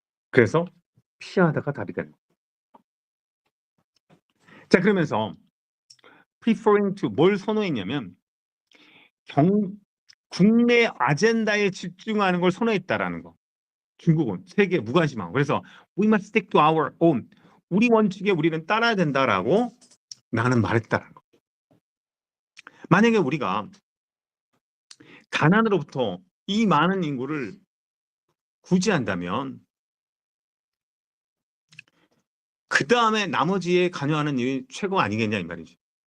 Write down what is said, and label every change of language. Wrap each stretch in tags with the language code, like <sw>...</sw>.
<ko>그래서 피하다가 답이 되는 거야. 자, 그러면서 preferring to 뭘 선호했냐면 국내 아젠다에 집중하는 걸 선호했다라는 거. 중국은 세계 무관심하고.</ko> <en>그래서 we must stick to our own.</en> <ko>우리 원칙에 우리는 따라야 된다라고 나는 말했다라는 거. 만약에 우리가 가난으로부터 이 많은 인구를 구제한다면 그 다음에 나머지에 관여하는 일이 최고 아니겠냐 이 말이지.</ko>